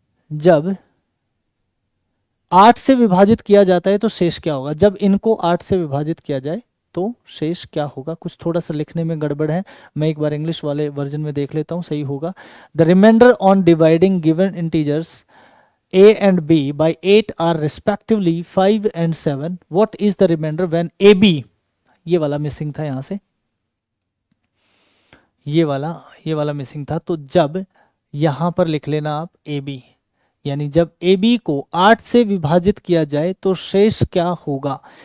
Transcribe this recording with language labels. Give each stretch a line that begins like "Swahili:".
Hindi: जब 8 से विभाजित किया जाता है तो शेष क्या होगा, जब इनको 8 से विभाजित किया जाए तो शेष क्या होगा। कुछ थोड़ा सा लिखने में गड़बड़ है, मैं एक बार इंग्लिश वाले वर्जन में देख लेता हूं, सही होगा।
English: The remainder on dividing given integers a and b by 8 are respectively 5 and 7. What is the remainder when ab,
Hindi: ये वाला मिसिंग था यहां से, ये वाला मिसिंग था। तो जब यहां पर लिख लेना आप ab, यानी जब ab को 8 से विभाजित किया जाए तो शेष क्या होगा।